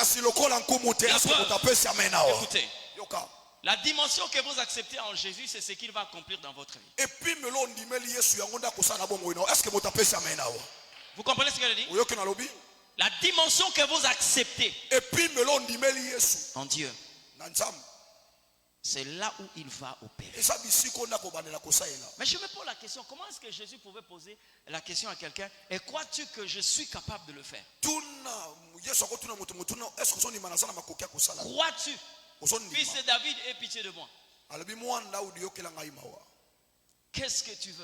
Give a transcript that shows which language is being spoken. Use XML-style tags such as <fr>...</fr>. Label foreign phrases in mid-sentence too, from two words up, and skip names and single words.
<fr>Écoutez, la dimension que vous acceptez en Jésus, c'est ce qu'il va accomplir dans votre vie. Vous comprenez ce que je dis? La dimension que vous acceptez en Dieu, c'est là où il va opérer. Et ça</fr> <ln>bisiko na kobandela kosaela.</ln> <fr>Mais je me pose la question, comment est-ce que Jésus pouvait poser la question à quelqu'un, et crois-tu que je suis capable de le faire? Crois-tu, fils de David, aie pitié de moi? Qu'est-ce que tu veux?</fr>